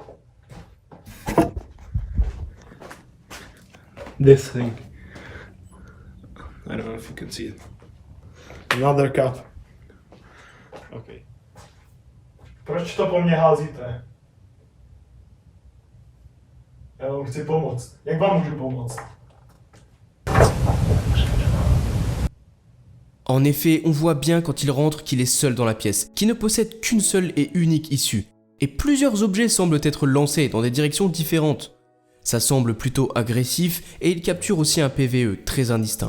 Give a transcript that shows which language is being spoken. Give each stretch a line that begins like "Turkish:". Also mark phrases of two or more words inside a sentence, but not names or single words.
English: This thing. I don't know if you can see it. Another cup. Okay.
Czech: Proč to po mně házíte? Já vám chci pomoct. Jak vám můžu pomoct?
French: En effet, on voit bien quand il rentre qu'il est seul dans la pièce, qui ne possède qu'une seule et unique issue. Et plusieurs objets semblent être lancés dans des directions différentes. Ça semble plutôt agressif et il capture aussi un PVE très indistinct.